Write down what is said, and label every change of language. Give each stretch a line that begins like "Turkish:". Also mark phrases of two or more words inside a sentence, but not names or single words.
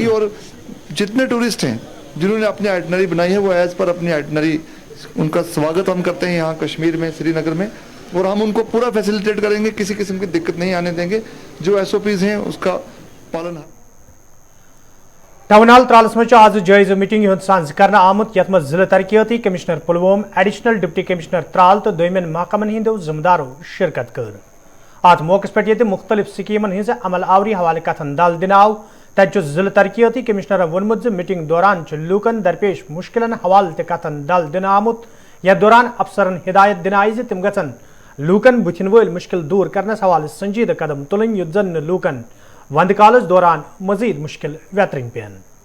Hindi: और जितने टूरिस्ट हैं जिन्होंने अपनी आइटनरी बनाई है वो एज पर अपनी आइटनरी उनका स्वागत हम करते हैं यहाँ कश्मीर में, श्रीनगर में, और हम उनको पूरा फैसिलिटेट करेंगे, किसी किस्म की दिक्कत नहीं आने देंगे। जो SOPs हैं उसका पालन।
Kashmiri: टाउन हाल त्रालस मज आज जायज मीटिंग हुंद सांझ कर आमुत यथ मज जिला तरक्याती कमिश्नर पुलवोम,
English: Additional Deputy Commissioner
Kashmiri: त्राल तो दोयमन महकमन हिंदो जिम्मेदारों शिरकत कर। अत मौके पे मुख्तलिफ स्कीमन हिंज अमल आवरी हवाले कथन दल दिन आव तत जिला तरक्याती कमिश्नर वोनमुत मीटिंग दौरान लूकन दरपेश मुश्किलन हवाल कथन दल दिन आमुत। यथ दौरान अफसरन हिदायत दिन आई तम गन लूकन बुथिन वल मुश्किल दूर करने हवाले संजीदा कदम तुलन युत जन लूकन वंद कालस दौरान मजीद मुश्किल वेतरिंग पेन।